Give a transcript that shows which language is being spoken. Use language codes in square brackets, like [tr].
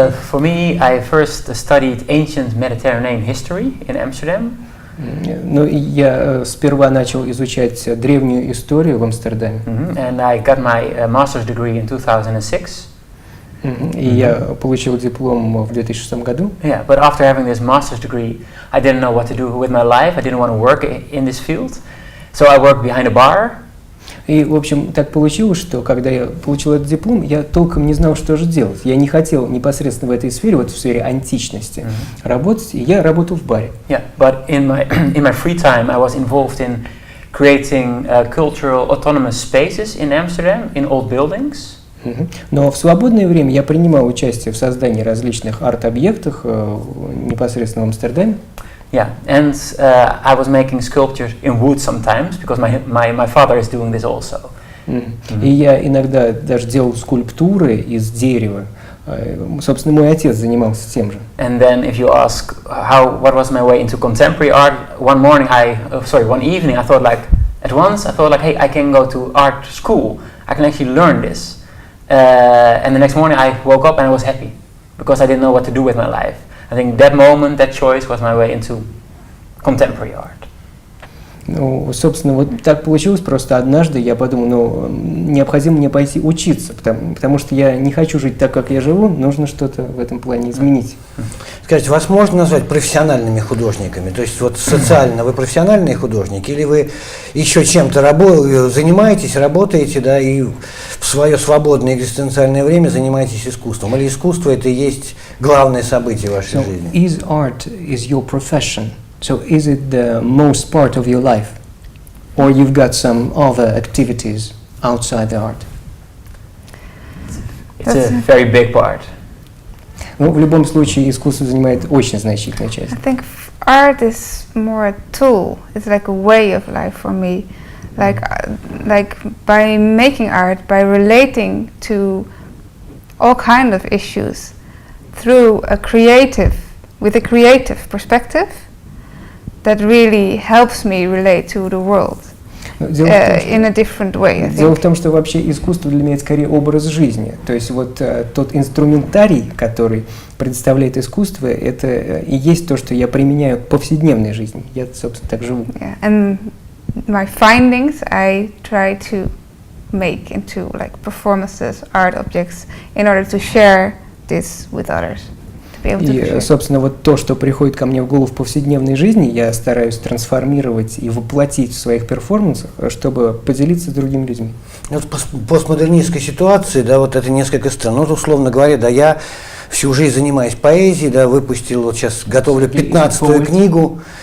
[en] For me, I first studied ancient Mediterranean history in Amsterdam. [ru] Ну, я сперва начал изучать древнюю историю в Амстердаме. [en] And I got my master's degree in 2006. [ru] И я получил диплом в 2006 году. [en] Yeah, but after having this master's degree, I didn't know what to do with my life. I didn't want to work in this field, so I worked behind a bar. [ru] И, в общем, так получилось, что когда я получил этот диплом, я толком не знал, что же делать. Я не хотел непосредственно в этой сфере, вот в сфере античности, работать, и я работал в баре. [en] Yeah, but in my free time, I was involved in creating cultural autonomous spaces in Amsterdam, in old buildings. [ru] Но в свободное время я принимал участие в создании различных арт-объектов непосредственно в Амстердаме. [en] Yeah, and I was making sculptures in wood sometimes, because my father is doing this also. [ru] И я иногда даже делал скульптуры из дерева. Собственно, мой отец занимался тем же. [en] And then, if you ask what was my way into contemporary art, one evening, I thought like, hey, I can go to art school. I can actually learn this. And the next morning, I woke up and I was happy because I didn't know what to do with my life. I think that moment, that choice, was my way into contemporary art. [ru] Ну, собственно, вот так получилось. Просто однажды я подумал, необходимо мне пойти учиться, потому что я не хочу жить так, как я живу, нужно что-то в этом плане изменить. Скажите, вас можно назвать профессиональными художниками? То есть вот социально вы профессиональные художники, или вы еще чем-то занимаетесь, работаете, да, и в свое свободное экзистенциальное время занимаетесь искусством? Или искусство это и есть главное событие в вашей жизни? [en] Is art is your profession? So is it the most part of your life, or you've got some other activities outside the art? It's a very big part. [ru] Ну, в любом случае, искусство занимает очень значительную часть. [en] I think art is more a tool. It's like a way of life for me. Like by making art, by relating to all kind of issues through with a creative perspective, that really helps me relate to the world in a different way, I think. [ru] Дело в том, что вообще искусство для меня это скорее образ жизни. То есть вот тот инструментарий, который представляет искусство, это и есть то, что я применяю в повседневной жизни. Я, собственно, так живу. [en] Yeah. And my findings I try to make into like performances, art objects, in order to share this with others. [ru] И, собственно, вот то, что приходит ко мне в голову в повседневной жизни, я стараюсь трансформировать и воплотить в своих перформансах, чтобы поделиться с другими людьми. Вот в постмодернистской ситуации, да, вот это несколько странно. Ну, условно говоря, да, я всю жизнь занимаюсь поэзией, да, выпустил, вот сейчас готовлю 15-ю книгу.